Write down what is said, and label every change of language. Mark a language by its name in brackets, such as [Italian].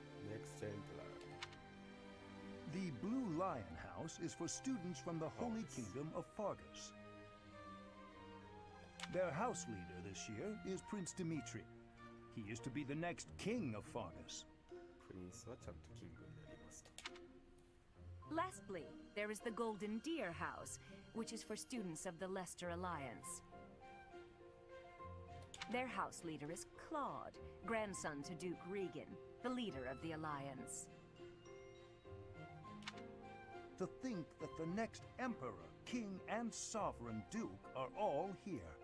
[English] Next Emperor. The Blue Lion House is for students from the Holy Kingdom of Fargus. Their house leader this year is Prince Dimitri. He is to be the next king of Fargus. [Japanese] プリンスはちゃんとキングになりますと。 [English] Lastly, there is the Golden Deer House, which is for students of the Leicester Alliance. Their house leader is Claude, grandson to Duke Regan, the leader of the Alliance. To think that the next emperor, king, and sovereign duke are all here.